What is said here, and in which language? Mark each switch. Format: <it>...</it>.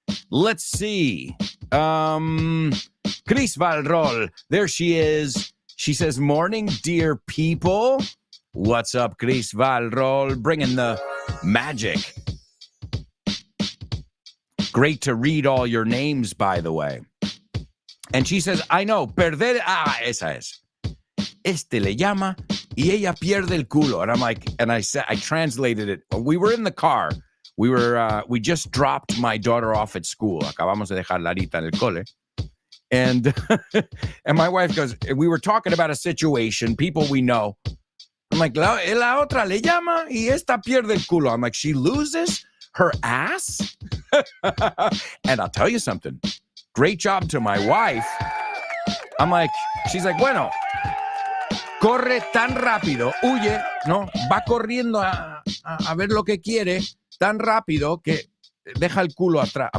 <en>Let's see. Chris Valrol, there she is. She says, morning, dear people. What's up, Chris Valrol? Bringing the magic. Great to read all your names, by the way. And she says, I know, perder.</en> <es>Esa es. Este le llama y ella pierde el culo.</es> <en>And I'm like, and I translated it. We were in the car. We just dropped my daughter off at school.</en> <es>Acabamos de dejar Larita en el cole.</es> <en>And, and my wife goes, we were talking about a situation, people we know. I'm like,</en> <es>la otra le llama y esta pierde el culo.</es> <en>I'm like, she loses her ass? And I'll tell you something. Great job to my wife. I'm like, she's like,</en> <es>bueno, corre tan rápido, huye, no, va corriendo a ver lo que quiere, tan rápido que deja el culo atrás.</es>